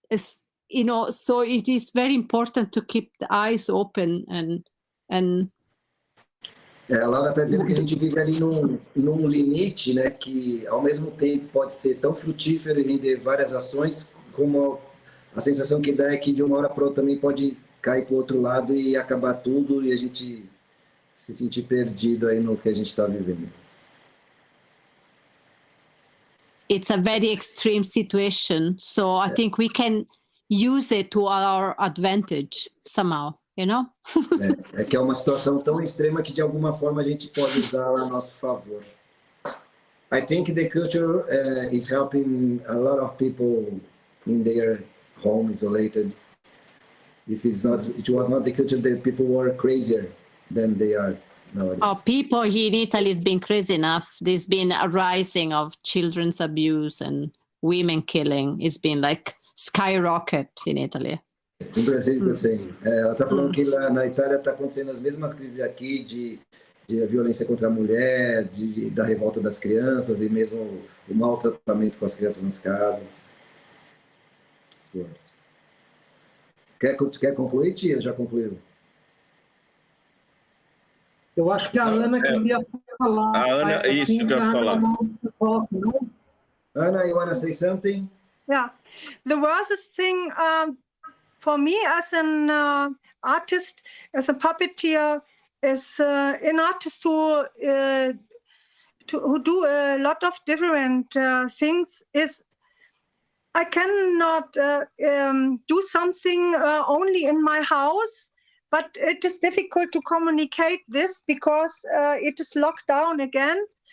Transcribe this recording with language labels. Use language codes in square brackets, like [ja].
[en] So it is very important to keep the eyes open and [pt] A Laura está dizendo que a gente vive ali num limite, né, que ao mesmo tempo pode ser tão frutífero e render várias ações, como a sensação que dá é que de uma hora para outra também pode cair para o outro lado e acabar tudo e a gente se sentir perdido aí no que a gente está vivendo. [en] It's a very extreme situation, so I think we can use it to our advantage somehow, [pt] É que é uma situação tão extrema que de alguma forma a gente pode usá-la a nosso favor. [en] I think the culture is helping a lot of people in their home isolated. If it was not the culture, the people were crazier than they are nowadays. Oh, people here in Italy has been crazy enough. There's been a rising of children's abuse and women killing. It's been like skyrocket in Italy. [pt] Em Brasil, assim, ela está falando que lá na Itália está acontecendo as mesmas crises aqui de violência contra a mulher, da revolta das crianças e mesmo o maltratamento com as crianças nas casas. Forte. Quer concluir, tia? Já concluiu? Eu acho que a Ana queria falar. A Ana, isso que eu ia falar. [en] Ana, you want to say something? Yeah, the worst thing for me as an artist, as a puppeteer, as an artist who do a lot of different things is I cannot do something only in my house, but it is difficult to communicate this because it is locked down again.